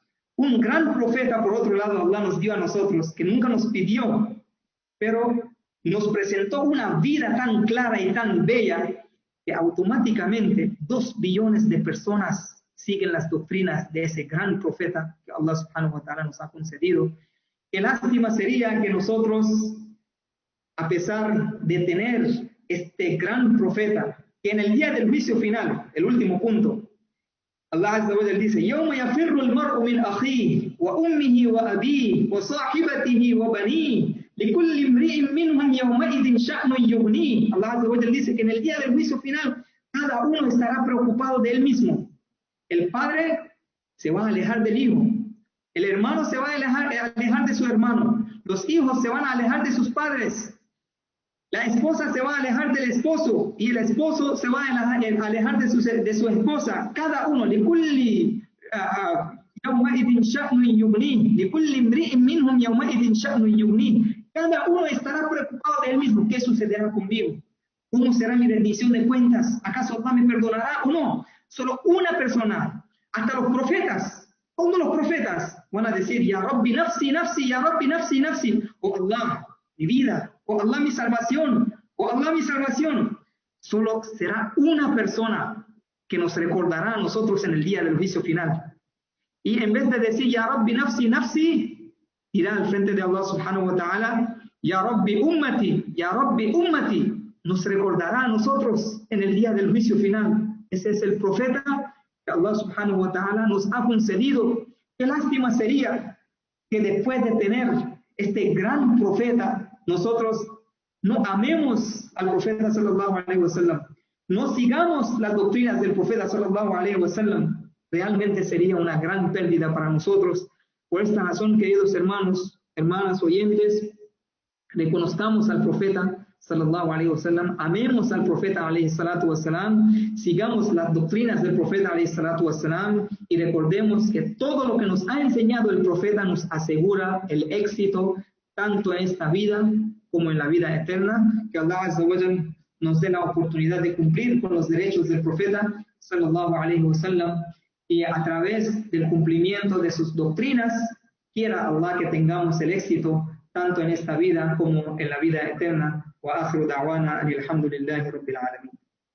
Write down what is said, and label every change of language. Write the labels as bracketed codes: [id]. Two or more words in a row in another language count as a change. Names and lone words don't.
[es] Un gran profeta, por otro lado, Allah nos dio a nosotros, que nunca nos pidió, pero nos presentó una vida tan clara y tan bella que automáticamente 2 billones de personas siguen las doctrinas de ese gran profeta que Allah [ar] سبحانه وتعالى [es] nos ha concedido. Qué lástima sería que nosotros, a pesar de tener este gran profeta, que en el día del juicio final, el último punto, [ar] الله عز وجل dice: يَوْمَ يَفِرُّ الْمَرْءُ مِنْ أَخِيهِ وَأُمِّهِ وَأَبِيهِ وَصَاحِبَتِهِ وَبَنِيهِ لِكُلِّ امْرِئٍ مِّنْهُمْ يَوْمَئِذٍ شَأْنٌ يُغْنِيهِ. [es] Allah [ar] عز وجل [es] dice que en el día del juicio final, cada uno estará preocupado de él mismo. El padre se va a alejar del hijo, el hermano se va a alejar de su hermano, los hijos se van a alejar de sus padres, la esposa se va a alejar del esposo y el esposo se va a alejar de su esposa. Cada uno, cada uno estará preocupado de él mismo. ¿Qué sucederá conmigo? ¿Cómo será mi rendición de cuentas? ¿Acaso Allah me perdonará o no? Solo una persona, hasta los profetas, todos los profetas van a decir: [ar] يا ربي نفسي نفسي يا ربي نفسي نفسي. [es] Oh Allah, mi vida. Oh Allah, mi salvación. Oh Allah, mi salvación. Solo será una persona que nos recordará a nosotros en el día del juicio final. Y en vez de decir [ar] يا ربي نفسي نفسي, [es] irá al frente de Allah [ar] سبحانه وتعالى: يا ربي أمتي يا ربي أمتي. [es] Nos recordará a nosotros en el día del juicio final. Ese es el profeta que Allah [ar] سبحانه وتعالى [es] nos ha concedido. Qué lástima sería que después de tener este gran profeta, nosotros no amemos al profeta [ar] صلى الله عليه وسلم, [es] no sigamos las doctrinas del profeta [ar] صلى الله عليه وسلم. [es] Realmente sería una gran pérdida para nosotros. Por esta razón, queridos hermanos, hermanas oyentes, reconozcamos al profeta [ar] صلى الله عليه وسلم, [es] amemos al profeta [ar] عليه الصلاة والسلام, [es] sigamos las doctrinas del profeta [ar] عليه الصلاة والسلام [es] y recordemos que todo lo que nos ha enseñado el profeta nos asegura el éxito tanto en esta vida como en la vida eterna. Que Allah [ar] عز وجل [es] nos dé la oportunidad de cumplir con los derechos del profeta [ar] صلى الله عليه وسلم [es] y a través del cumplimiento de sus doctrinas quiera Allah que tengamos el éxito tanto en esta vida como en la vida eterna. [ar] وآخر دعوانا الحمد لله رب العالمين.